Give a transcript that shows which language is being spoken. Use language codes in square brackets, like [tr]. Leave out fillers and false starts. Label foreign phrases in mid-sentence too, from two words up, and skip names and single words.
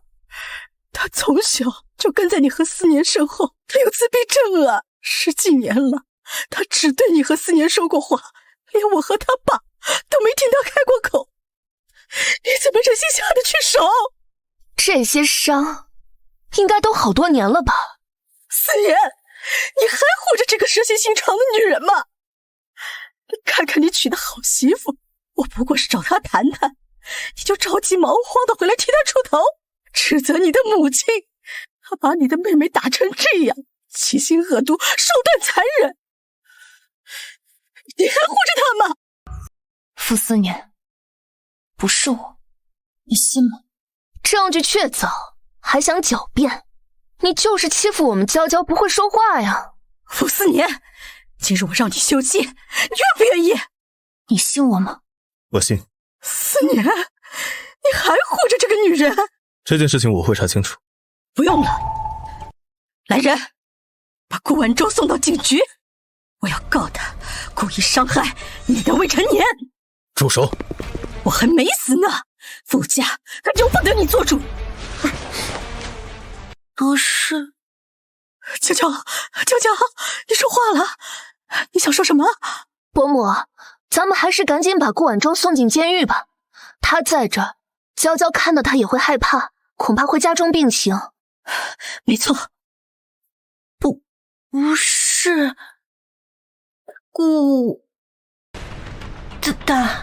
[zh] 他從小就跟在你和思年身後，他有自閉症啊，10幾年了，他只對你和思年說過話，連我和他爸都沒聽他開過口。你怎麼忍心下得去手？這些傷應該都好多年了吧？思年，你還護着這個蛇蠍心腸的女人嗎？看看你娶的好媳婦，我不過是找她談談，你就着急忙慌的回來替她出頭，指責你的母親，她把你的妹妹打成這樣，其心惡毒，手段殘忍，你還護着她嗎？傅思年，不是我，你信嗎？證據確鑿，還想狡辯？你就是欺負我們嬌嬌不會說話呀！傅思年， 今日我讓你休妻，你願不願意？你信我吗？我信。思年，你还护着这个女人？这件事情我会查清楚。不用了，来人，把顾晚舟送到警局，我要告他故意傷害你的未成年。住手！我還沒死呢，傅家可由不得你做主。不是，娇娇，你說話了，你想說什麼？伯母，咱們還是趕緊把顧晚舟送進監獄吧。他在這兒，嬌嬌看到他也會害怕，恐怕會加重病情。沒錯，不是，顧大，